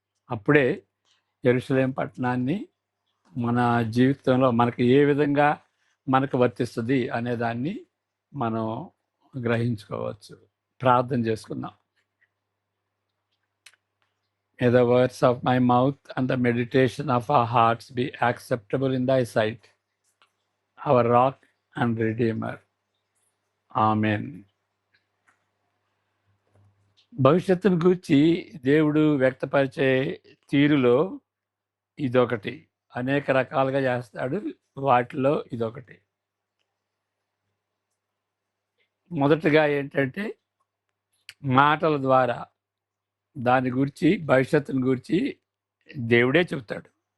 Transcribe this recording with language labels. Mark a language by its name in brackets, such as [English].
[Telugu] అప్పుడే యెరూషలేం పట్టణాన్ని మన జీవితంలో మనకి ఏ విధంగా మనకు వర్తిస్తుంది అనే దాన్ని మనం గ్రహించుకోవచ్చు. ప్రార్థన చేసుకుందాం. [English] May the words of my mouth and the meditation of our hearts be acceptable in thy sight, our rock and redeemer. [Telugu] Amen. భవిష్యత్తును గూర్చి దేవుడు వ్యక్తపరిచే తీరులో ఇదొకటి. అనేక రకాలుగా చేస్తాడు, వాటిలో ఇదొకటి. మొదటగా ఏంటంటే మాటల ద్వారా దాని గురించి, భవిష్యత్తును గురించి దేవుడే చెబుతాడు.